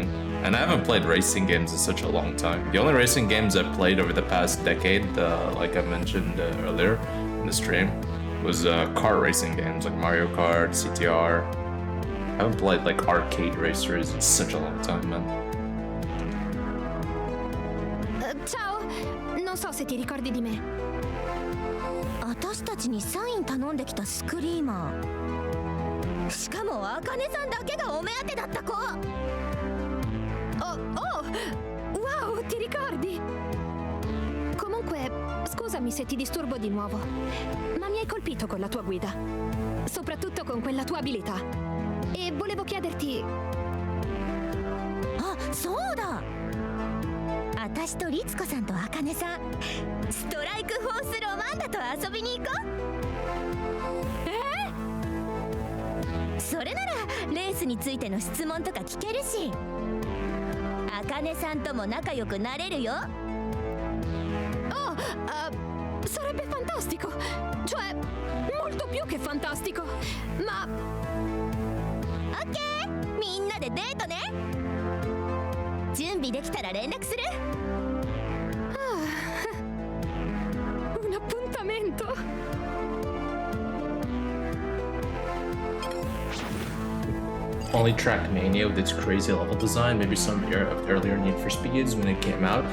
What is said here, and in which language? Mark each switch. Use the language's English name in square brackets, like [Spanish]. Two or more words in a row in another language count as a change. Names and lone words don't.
[English] And I haven't played racing games in such a long time. The only racing games I've played over the past decade, like I mentioned earlier in the stream, was kart racing games like Mario Kart, CTR. I haven't played like arcade racers in such a long time, man. [Italian] Ciao, non so se ti ricordi di me. [Japanese] 私たちにサイン頼んできたスクリーマー。しかもあかねさんだけがお目当てだった子。 [Italian] Oh, wow, ti ricordi? Comunque, scusami se ti disturbo di nuovo, ma mi hai colpito con la tua guida, soprattutto con quella tua abilità. E volevo chiederti... [Japanese] あ、そうだ。私と律子さんとあかねさん、ストライクフォースロマンダと遊びに行こう。それならレースについての質問とか聞けるし、あかねさんとも仲良くなれるよ。 [Italian] Oh, sarebbe fantastico, cioè molto più che fantastico, ma... [Japanese] Ok, みんなでデートね。準備できたら連絡する。 [Italian] Un appuntamento. [English] Only Trackmania with its crazy level design, maybe some earlier Need for Speeds when it came out.